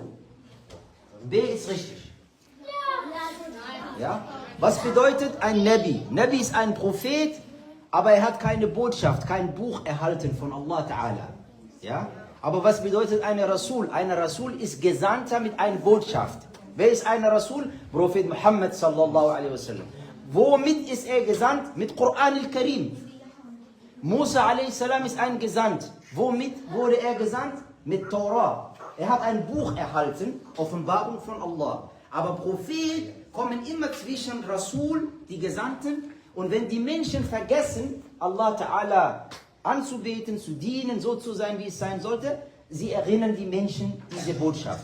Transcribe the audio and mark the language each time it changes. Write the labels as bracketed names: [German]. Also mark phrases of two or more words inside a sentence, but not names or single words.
[German] B ist richtig. Ja? Was bedeutet ein Nabi? Nabi ist ein Prophet, aber er hat keine Botschaft, kein Buch erhalten von [Arabic] الله تعالى. [German] Ja? Aber was bedeutet ein Rasul? Ein Rasul ist Gesandter mit einer Botschaft. Wer ist ein Rasul? [Arabic] Prophet Muhammad صلى الله عليه وسلم. [German] Womit ist er gesandt? Mit Koran al-Karim. Musa [Arabic] عليه السلام [German] ist ein Gesandt. Womit wurde er gesandt? Mit Torah. Er hat ein Buch erhalten, Offenbarung von Allah. Aber Prophet kommen immer zwischen Rasul, die Gesandten, und wenn die Menschen vergessen, [Arabic] الله تعالى [German] anzubeten, zu dienen, so zu sein, wie es sein sollte, sie erinnern die Menschen diese Botschaft.